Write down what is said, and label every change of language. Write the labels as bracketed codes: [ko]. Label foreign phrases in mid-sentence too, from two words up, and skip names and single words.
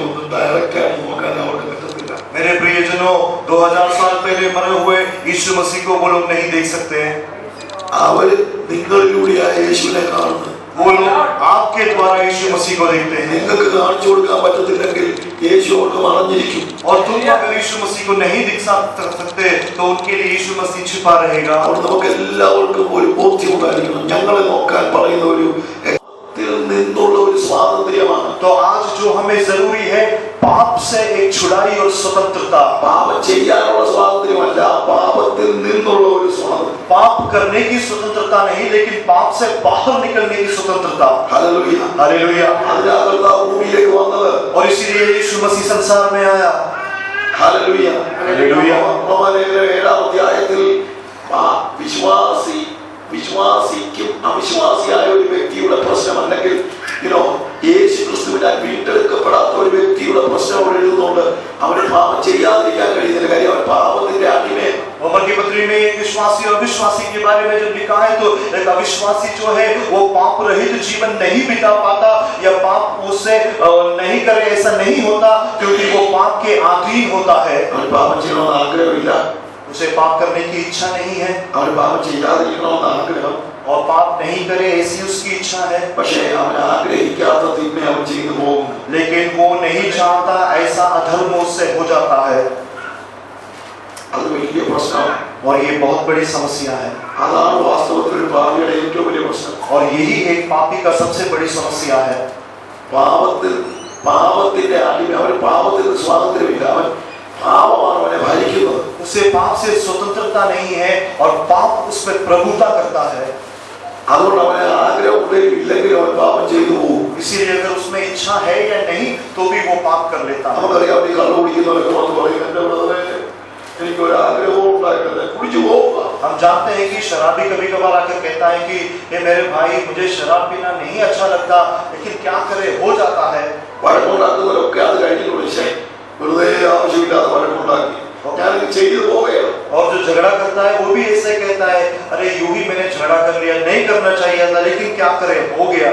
[ml] ഡയറക്റ്റായി നോക്കാൻ അവർക്ക് പറ്റത്തില്ല. [hi] मेरे प्रियजनों, 2000 साल पहले मरे हुए यीशु मसीह को वो लोग नहीं देख सकते हैं. [ml] അവർ നിങ്ങളിലൂടെയായ യേശുവിനെ കാണുന്നു. [hi] वो लोग आपके द्वारा यीशु मसीह को देखते हैं. [ml] നിങ്ങൾക്ക് കാണിച്ചു കൊടുക്കാൻ പറ്റത്തില്ലെങ്കിൽ യേശു അവർക്ക് മറഞ്ഞിരിക്കും. [hi] और तुम अगर यीशु मसीह को नहीं दिखा सकते तो उनके लिए यीशु मसीह छिपा रहेगा. [ml] और നമുക്ക് എല്ലാവർക്കും ഒരു ബോധ്യം ഉണ്ടായിരിക്കണം. ഞങ്ങളെ നോക്കാൻ പറയുന്ന ഒരു നിന്നുള്ള ഒരു സ്വാതന്ത്ര്യമാണ്. [hi] तो आज जो हमें जरूरी है, पाप से एक छुड़ाई और स्वतंत्रता. [ml] പാപം ചെയ്യാനുള്ള സ്വാതന്ത്ര്യമല്ല, പാപത്തിൽ നിന്നുള്ള ഒരു സ്വാതന്ത്ര്യം. [hi] पाप करने की स्वतंत्रता नहीं, लेकिन पाप से बाहर निकलने की स्वतंत्रता. [ml] ഹല്ലേലൂയ, [hi] हालेलुया. [ml] അതിനാ കർത്താവ് ഭൂമിയിലേക്ക് വന്നത്. [hi] और इसीलिए यीशु मसीह संसार में आया. [ml] ഹല്ലേലൂയ, ഹല്ലേലൂയ. റോമാലേഖനം 7-ാം അധ്യായത്തിൽ വിശ്വാസിക്കും അവിശ്വാസിയായ ഒരു വ്യക്തിയുടെ പ്രശ്നം, അല്ലെങ്കിൽ യേശു ക്രിസ്തുവിനാൽ വീണ്ടെടുക്കപ്പെടാത്ത ഒരു വ്യക്തിയുടെ പ്രശ്നം അവിടെ എഴുതുന്നുണ്ട്. അവന് പാപം ചെയ്യാതിരിക്കാൻ കഴിയുന്നില്ല. കാര്യം അവൻ പാപത്തിന്റെ അടിമയാണ്. [hi] रोमन की पत्री में एक विश्वासी और अविश्वासी के बारे में जब लिखा है, तो एक अविश्वासी जो है वो पाप रहित जीवन नहीं बिता पाता, या पाप उससे नहीं करे ऐसा नहीं होता, क्योंकि वो पाप के अधीन होता है. [ml] അവന് പാപം ചെയ്യണമെന്ന് ആഗ്രഹമില്ല. [hi] उसे पाप करने की इच्छा नहीं है. [ml] അവന് പാപം ചെയ്യാതിരിക്കണമെന്ന് ആഗ്രഹം. [hi] और पाप नहीं करे ऐसी उसकी इच्छा है. [ml] പക്ഷേ അവൻ ആഗ്രഹിക്കാത്ത തിന്മ അവൻ ചെയ്തു പോകും. [hi] लेकिन वो नहीं चाहता ऐसा अधर्म उससे हो जाता है. [ml] അത് വലിയ പ്രശ്നമാണ്. [hi] और ये बहुत बड़ी समस्या है. [ml] അതാണ് വാസ്തവത്തിൽ ഒരു പാപിയുടെ ഏറ്റവും വലിയ പ്രശ്നം. [hi] और यही एक पापी का सबसे बड़ी समस्या है. [ml] പാപത്തിന്റെ അടിമ. അവന് പാപത്തിൽ സ്വാതന്ത്ര്യമില്ല. അവൻ പാപമാണ് അവനെ ഭരിക്കുന്നത്. [hi] उसे पाप से स्वतंत्रता नहीं है और पाप उस पर प्रभुता करता है. [ml] അതുകൊണ്ട് അവന് ആഗ്രഹം ഉണ്ടെങ്കിലും ഇല്ലെങ്കിലും അവൻ പാപം ചെയ്തു പോകും. [hi] इसीलिए अगर उसमें इच्छा है या नहीं तो भी वो पाप कर लेता है. [ml] നമുക്കറിയാം, ഈ കള്ളു കുടിക്കുന്നവരൊക്കെ വന്ന് പറയും, എന്റെ ബ്രദറെ എനിക്കൊരു ആഗ്രഹവും ഉണ്ടായിട്ടില്ല, കുടിച്ചു പോവുക. [hi] हम जानते हैं कि शराबी कभी कभार आकर कहता है कि ये मेरे भाई, मुझे शराब पीना नहीं अच्छा लगता, लेकिन क्या करे, हो जाता है. [ml] വഴക്കുണ്ടാക്കുന്നവരൊക്കെ അത് കഴിഞ്ഞിട്ട് വിളിച്ചേ വെറുതെ ആവശ്യമില്ലാതെ വഴക്കുണ്ടാക്കി ഞാനിത് ചെയ്തു പോവുകയാണ്. [hi] और जो झगड़ा करता है वो भी ऐसे कहता है, अरे यूं ही मैंने झगड़ा कर लिया, नहीं करना चाहिए था, लेकिन क्या करे, हो गया.